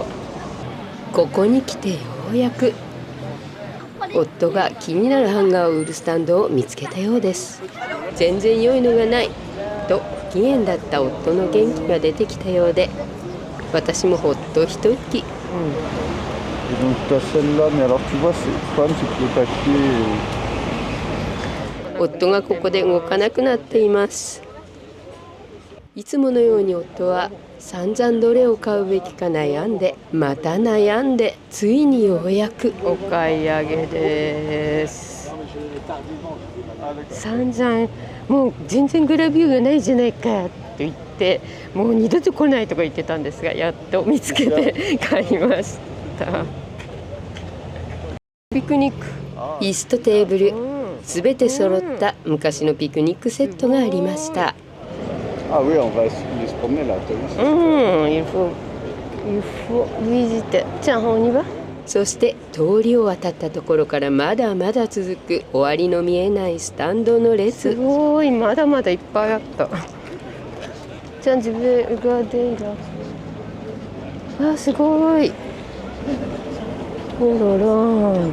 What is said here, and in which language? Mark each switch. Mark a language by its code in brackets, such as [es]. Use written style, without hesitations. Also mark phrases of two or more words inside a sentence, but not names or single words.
[ja] ここに来てようやく夫が気になるハンガーを売るスタンドを見つけたようです。全然良いのがないと不機嫌だった夫の元気が出てきたようで、私もほっと一息。 [fr] Donc tu as celle-là, mais alors tu vois, le problème c'est que le papier... [ja] 夫がここで動かなくなっています。いつものように夫は散々どれを買うべきか悩んで、また悩んで、ついにようやくお買い上げです。散々もう全然グラビューがないじゃないかと言って、もう二度と来ないとか言ってたんですが、やっと見つけて買いました。ピクニック、椅子とテーブル、すべて揃った昔のピクニックセットがありました。 [fr] Ah oui, on va aller se promener là, t'as vu? Il faut visiter. Tiens, on y va? [ja] そして通りを渡ったところからまだまだ続く終わりの見えないスタンドの列。すごい、まだまだいっぱいあった。じゃあ自分が出る。あ、すごい。ほらら。